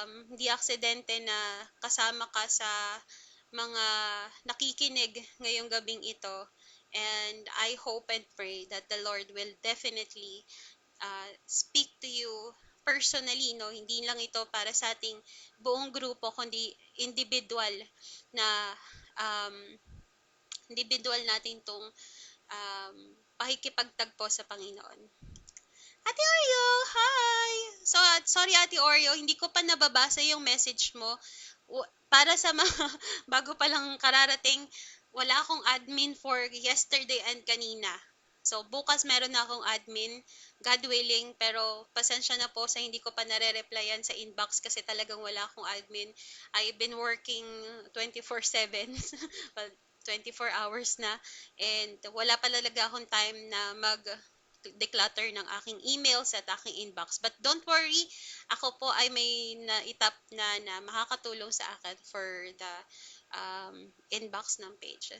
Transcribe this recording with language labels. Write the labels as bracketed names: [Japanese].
[Filipino] Hindi aksidente na kasama ka sa mga nakikinig ngayong gabing ito. [English] And I hope and pray that the Lord will definitely speak to you personally, no? [Filipino] Hindi lang ito para sa ating buong grupo, kundi individual na um, individual natin tong pakikipagtagpo sa Panginoon. Ate Oreo, hi! So, sorry Ate Oreo, hindi ko pa nababasa yung message mo. Para sa mga bago pa lang kararating, wala akong admin for yesterday and kanina. So, bukas meron na akong admin, God willing, pero pasensya na po sa hindi ko pa nare-replyan sa inbox kasi talagang wala akong admin. [English] I've been working 24/7, well, 24 hours [Filipino] na, and wala pa talaga akong time na declutter ng aking emails at aking inbox. [English] But don't worry, [Filipino] ako po ay may naitap na makakatulong sa akin for the inbox ng page.